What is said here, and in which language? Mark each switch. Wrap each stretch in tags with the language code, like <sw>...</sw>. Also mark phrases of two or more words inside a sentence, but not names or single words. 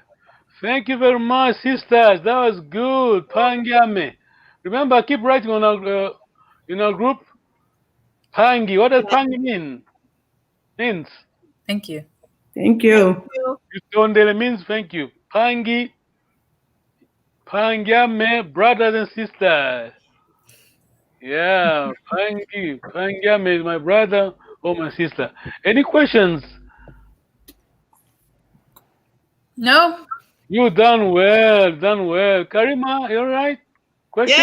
<en>Thank you very much, sisters. That was good. Pangyame. Remember, keep writing on our in our group. Pangi. What does pangi mean? Means. Thank you. Thank you. Tondele means thank you. Pangi. Pangyame, brothers and sisters. Yeah, Pangi. Pangyame is my brother or my sister. Any questions? No. You done well, done well. Karima, you all right? Question?</en>